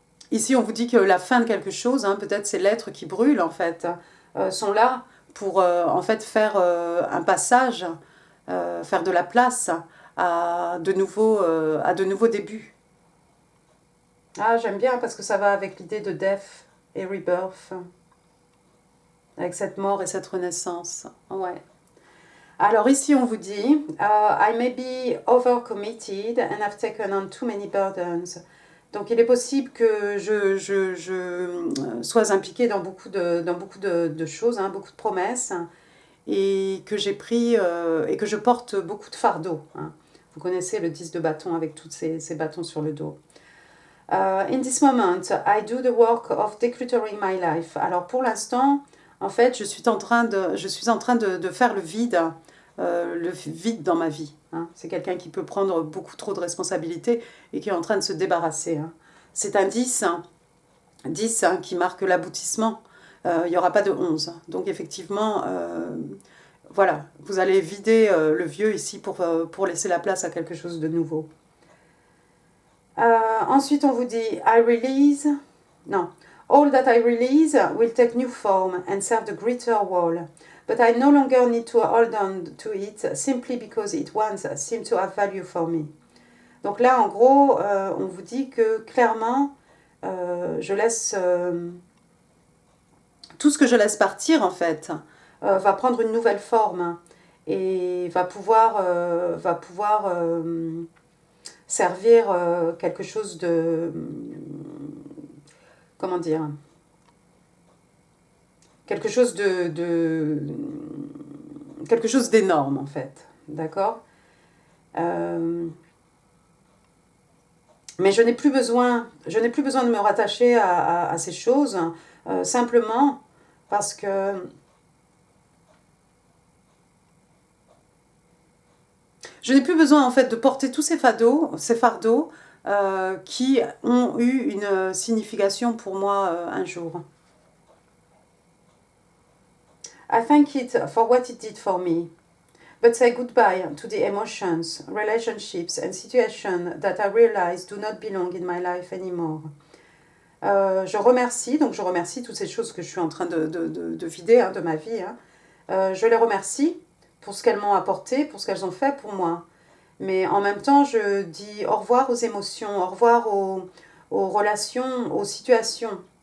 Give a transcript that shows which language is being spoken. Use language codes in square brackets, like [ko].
[fr] Ici, on vous dit que la fin de quelque chose, hein, peut-être ces lettres qui brûlent, en fait, sont là pour, en fait, faire un passage, faire de la place à de nouveaux débuts. Ah, j'aime bien parce que ça va avec l'idée de death et rebirth, avec cette mort et cette renaissance. Ouais. Alors ici, on vous dit [en] I may be overcommitted and I've taken on too many burdens. [fr] Donc il est possible que je sois impliquée dans beaucoup de choses, hein, beaucoup de promesses, et que j'ai pris et que je porte beaucoup de fardeaux. Hein. Vous connaissez le 10 de bâton avec tous ces bâtons sur le dos. [en] In this moment, I do the work of decluttering my life. [fr] Alors pour l'instant, en fait, je suis en train de faire le vide dans ma vie. Hein. C'est quelqu'un qui peut prendre beaucoup trop de responsabilités et qui est en train de se débarrasser. Hein. C'est un 10, 10 hein, qui marque l'aboutissement. Il n'y aura pas de 11. Donc effectivement, voilà, vous allez vider le vieux ici pour laisser la place à quelque chose de nouveau. Ensuite, on vous dit [en] I release. [fr] Non. [en] All that I release will take new form and serve the greater whole. But I no longer need to hold on to it simply because it once seemed to have value for me. [fr] Donc là, en gros, on vous dit que clairement, je laisse tout ce que je laisse partir en fait va prendre une nouvelle forme et va pouvoir servir quelque chose de comment dire, quelque chose quelque chose d'énorme en fait, d'accord. Mais je n'ai plus besoin de me rattacher à ces choses, simplement parce que je n'ai plus besoin en fait de porter tous ces fardeaux qui ont eu une signification pour moi un jour. [en] I thank it for what it did for me. But say goodbye to the emotions, relationships and situations that I realize do not belong in my life anymore. [fr] Je remercie, donc je remercie toutes ces choses que je suis en train de vider hein, de ma vie. Hein. Je les remercie pour ce qu'elles m'ont apporté, pour ce qu'elles ont fait pour moi. Mais en même temps, je dis au revoir aux émotions, au revoir aux relations, aux situations.